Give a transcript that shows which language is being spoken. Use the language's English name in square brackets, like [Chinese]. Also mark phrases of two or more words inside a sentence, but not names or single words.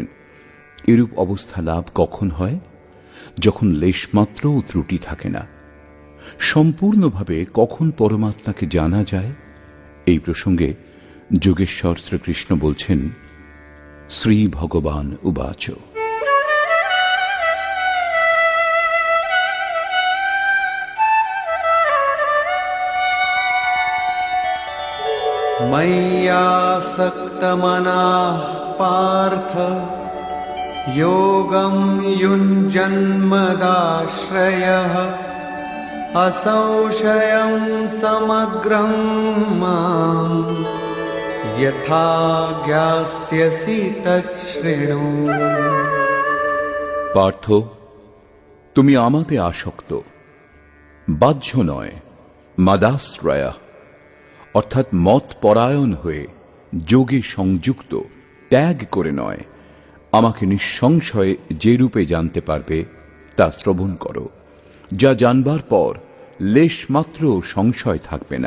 [Bangla] এরূপ অবস্থা লাভ কখন হয়? যখন লেশমাত্রও ত্রুটি থাকে না। সম্পূর্ণভাবে কখন পরমাত্মাকে জানা যায়? এই প্রসঙ্গে যোগেশ্বর শ্রীকৃষ্ণ বলছেন, শ্রী ভগবান উবাচ, [Sanskrit] मय्यासक्तमनाः पार्थ योगं युञ्जन्मदाश्रयः असंशयं समग्रं मां यथा ज्ञास्यसि तच्छृणु। [Bangla] পার্থ, তুমি আমাতে আসক্ত, বাহ্য নয়, মাদাশ্রয়া অর্থাৎ মত পরায়ণ হয়ে যোগে সংযুক্ত, ত্যাগ করে নয়, আমাকে নিঃসংশয়ে যে রূপে জানতে পারবে তা শ্রবণ করো, যা জানবার পর লেশমাত্র সংশয় থাকবে না।